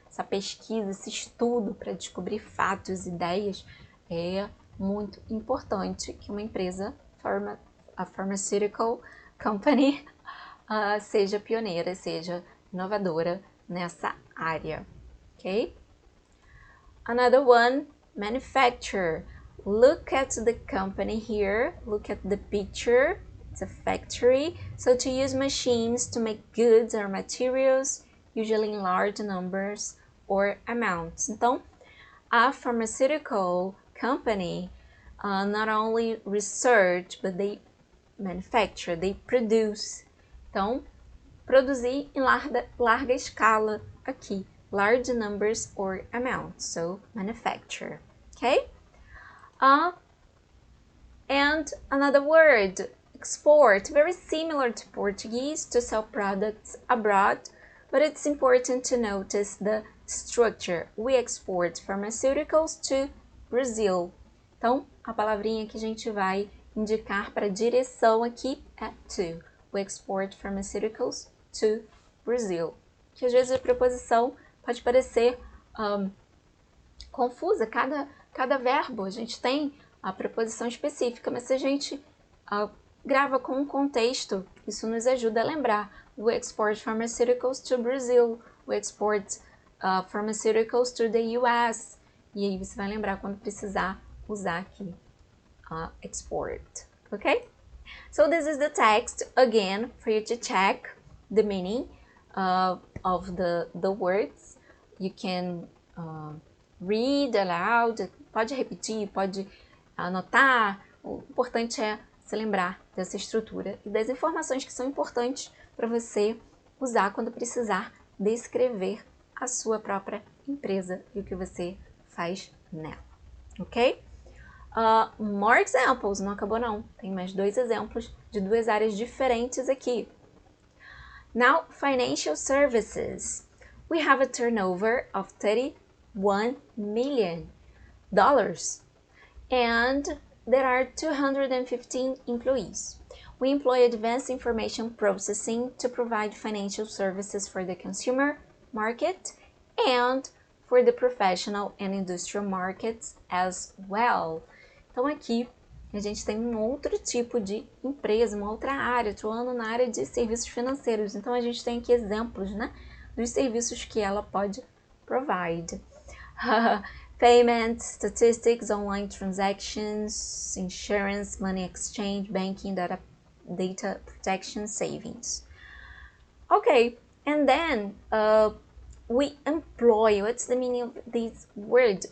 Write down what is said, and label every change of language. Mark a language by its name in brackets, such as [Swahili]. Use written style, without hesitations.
[Portuguese] essa pesquisa, esse estudo para descobrir fatos, ideias, é muito importante que uma empresa, [English] a pharmaceutical company, [Portuguese] seja pioneira, seja inovadora nessa área, ok? [English] Another one, manufacturer. Look at the company here, look at the picture, it's a factory. So to use machines to make goods or materials, usually in large numbers or amounts. Então, a pharmaceutical company not only research, but they manufacture, they produce. [Portuguese] Então, produzir em larga escala aqui. [English] Large numbers or amounts, so manufacture, okay? And another word, export, very similar to Portuguese, to sell products abroad, but it's important to notice the structure. We export pharmaceuticals to Brazil. [Portuguese] Então, a palavrinha que a gente vai indicar para direção aqui é to. [English] We export pharmaceuticals to Brazil. [Portuguese] Que às vezes a preposição pode parecer confusa, cada verbo a gente tem a preposição específica, mas se a gente grava com um contexto, isso nos ajuda a lembrar. [English] We export pharmaceuticals to Brazil, we export pharmaceuticals to the US, [Portuguese] e aí você vai lembrar quando precisar usar aqui export, ok? [English] So this is the text, again, for you to check the meaning of the words. You can read aloud, [Portuguese] pode repetir, pode anotar. O importante é se lembrar dessa estrutura e das informações que são importantes para você usar quando precisar descrever a sua própria empresa e o que você faz nela, ok? [English] More examples, [Portuguese] não acabou não, tem mais 2 exemplos de 2 áreas diferentes aqui. [English] Now, financial services. We have a turnover of $31 million and there are 215 employees. We employ advanced information processing to provide financial services for the consumer market and for the professional and industrial markets as well. [Portuguese] Então aqui a gente tem um outro tipo de empresa, uma outra área, atuando na área de serviços financeiros. Então a gente tem aqui exemplos, né, dos serviços que ela pode provide. [English] Payments, statistics, online transactions, insurance, money exchange, banking, data protection, savings. Okay, and then we employ, what's the meaning of this word?